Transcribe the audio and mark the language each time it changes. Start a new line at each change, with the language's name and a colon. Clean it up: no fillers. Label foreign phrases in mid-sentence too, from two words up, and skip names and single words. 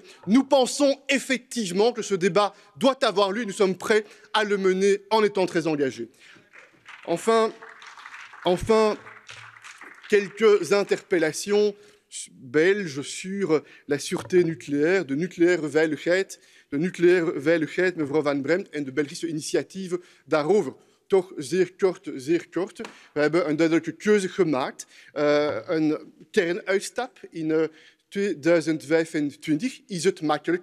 French: Nous pensons effectivement que ce débat doit avoir lieu et nous sommes prêts à le mener en étant très engagés. Enfin, quelques interpellations belges sur la sûreté nucléaire,
Dutch: de nucleaire veiligheid, mevrouw Van Bremt, en de Belgische initiatieven daarover. Toch zeer kort. We hebben een duidelijke keuze gemaakt. Een kernuitstap in 2025. Is het makkelijk?